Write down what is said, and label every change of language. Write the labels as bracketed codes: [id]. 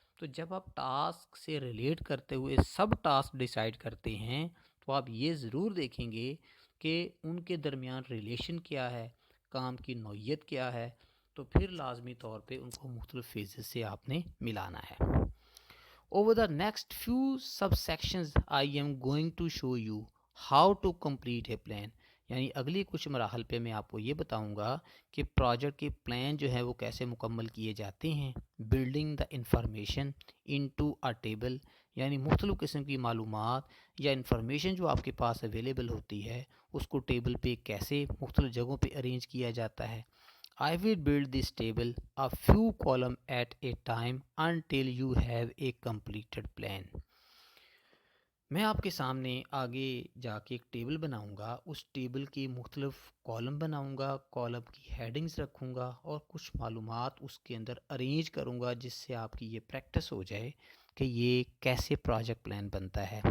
[ur] تو جب آپ ٹاسک سے ریلیٹ کرتے ہوئے سب ٹاسک ڈیسائیڈ کرتے ہیں تو آپ یہ ضرور دیکھیں گے کہ ان کے درمیان ریلیشن کیا ہے، کام کی نوعیت کیا ہے. تو پھر لازمی طور پہ ان کو مختلف فیزز سے آپ نے ملانا ہے. [en] Over the next few subsections I am going to show you how to complete a plan. [ur] یعنی اگلی کچھ مراحل پہ میں آپ کو یہ بتاؤں گا کہ پروجیکٹ کے پلان جو ہے وہ کیسے مکمل کیے جاتے ہیں. [en] building the information into a table, [ur] یعنی مختلف قسم کی معلومات یا انفارمیشن جو آپ کے پاس اویلیبل ہوتی ہے اس کو ٹیبل پہ کیسے مختلف جگہوں پہ ارینج کیا جاتا ہے. [en] I will build this table a few columns at a time until you have a completed plan. [ur] میں آپ کے سامنے آگے جا کے ایک ٹیبل بناؤں گا، اس ٹیبل کی مختلف کالم بناؤں گا، کالم کی ہیڈنگز رکھوں گا اور کچھ معلومات اس کے اندر ارینج کروں گا جس سے آپ کی یہ پریکٹس ہو جائے کہ یہ کیسے پروجیکٹ پلان بنتا ہے.